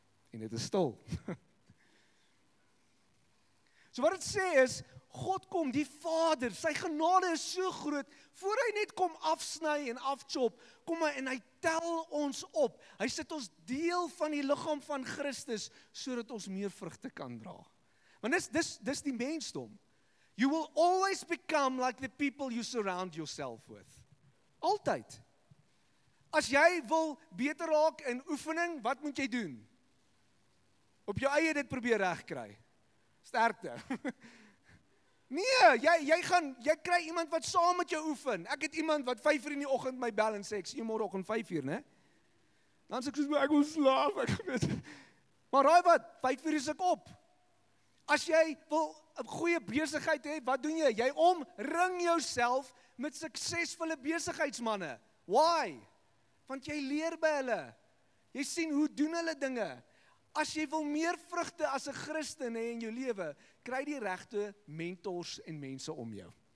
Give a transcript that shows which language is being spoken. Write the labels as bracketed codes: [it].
[af] En dit is stil. So wat dit sê is, God kom, die Vader, sy genade is so groot, voor hy net kom afsny en afchop, kom hy en hy tel ons op. Hy sit ons deel van die liggaam van Christus, sodat ons meer vrugte kan dra. Want dis die mensdom. [en] You will always become like the people you surround yourself with. [af] Altyd. As jy wil beter raak in oefening, wat moet jy doen? Op jou eie dit probeer regkry. Sterkte. Nee, jy kry iemand wat saam met jou oefen. Ek het iemand wat 5 uur in die oggend my bel en sê, ek sien jou môreoggend 5 uur, né? Dan sê ek soos, ek wil slaap, ek weet. Maar raai wat, 5 uur is ek op. As jy wil 'n goeie besigheid hê, wat doen jy? Jy omring jouself met suksesvolle besigheidsmanne. [en] Why? [af] Want jy leer by hulle. Jy sien hoe doen hulle dinge. As jy wil meer vrugte as 'n Christen hê in jou lewe, kry die regte mentors en mense om jou.